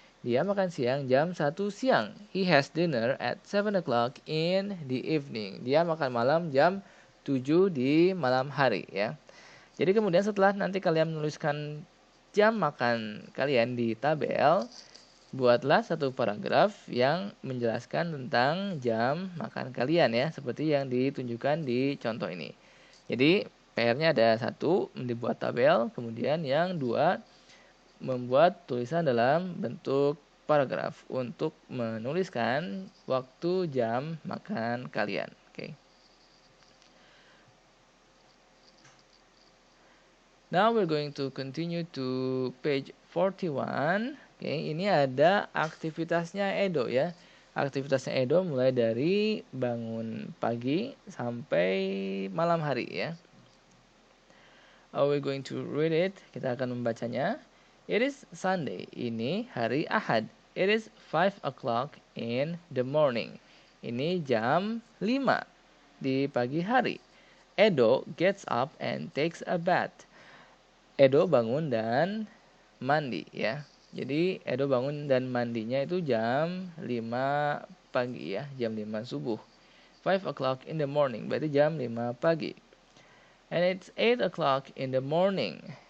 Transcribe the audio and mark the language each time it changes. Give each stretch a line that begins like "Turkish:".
Indonesian: Dia makan siang jam 1 siang.
English: He has dinner at 7 o'clock in the evening.
Indonesian: Dia makan malam jam 7 di malam hari, ya. Jadi kemudian setelah nanti kalian menuliskan jam makan kalian di tabel, buatlah satu paragraf yang menjelaskan tentang jam makan kalian, ya, seperti yang ditunjukkan di contoh ini. Jadi PR-nya ada satu, dibuat tabel, kemudian yang dua, membuat tulisan dalam bentuk paragraf untuk menuliskan waktu jam makan kalian. Oke.
English: Now we're going to continue to page 41.
Indonesian: Oke, ini ada aktivitasnya Edo, ya. Aktivitasnya Edo mulai dari bangun pagi sampai malam hari, ya.
English: We're going to read it.
Indonesian: Kita akan membacanya.
English: It is Sunday.
Indonesian: Ini hari Ahad.
English: It is 5 o'clock in the morning.
Indonesian: Ini jam 5 di pagi hari.
English: Edo gets up and takes a bath.
Indonesian: Edo bangun dan mandi ya. Jadi Edo bangun dan mandinya itu jam 5 pagi ya, jam 5 subuh.
English: 5 o'clock in the morning,
Indonesian: berarti jam 5 pagi.
English: And it's 8 o'clock in the morning.